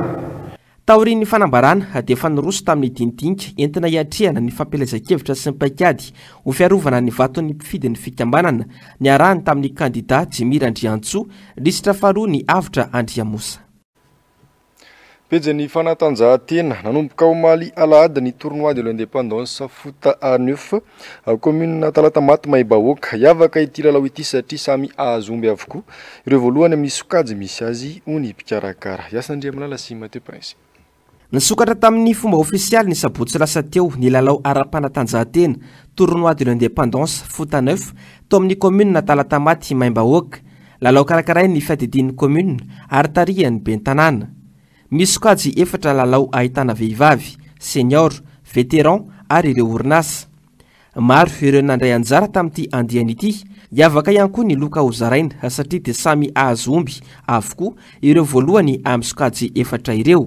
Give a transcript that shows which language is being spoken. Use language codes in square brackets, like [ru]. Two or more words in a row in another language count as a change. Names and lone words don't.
[mg] Taorian'ny fanambarana dia fanoroso tamin'ny dindinika entina hiatrehana ny fampielezan-kevitra sy ny paikady ho fiarovana ny vaton'ny mpifidy ny fikambanana ny arahany tamin'ny kandida Jimmy Andriantsoa lisitra faharoa ny avitra Andriamosa. Pejany fanatanjahantena nanomboka omaly alahady ny tournoi de l'indépendance foot à 9 commune Talata-Maty Mahimbahoaka hiavaka ity lalao ity satria samy ahazomby avokoa ireo voalohany amin'ny sokajy misy azy ho ny mpikarakara. Yasandriamalala sy Mathieu Prince. Nisokatra tamin'ny fomba ofisialy ny sabotsy lasa teo ny lalao ara-panatanjahantena tournoi de l'indépendance foot à 9 tao amin'ny commune Talata-Maty Mahimbahoaka. Lalao karakarainy ny fiadidian'ny commune ary tarihan'ny bentanàna. Misy sokajy efatra lalao ahitana vehivavy, senior, vétéran ary ireo orinasa. Maro ireo nandray anjara tamin'ity andiany ity, hiavaka ihany koa ny loka hozaraina satria dia samy ahazomby avokoa ireo voalohany amin'ny sokajy efatra ireo.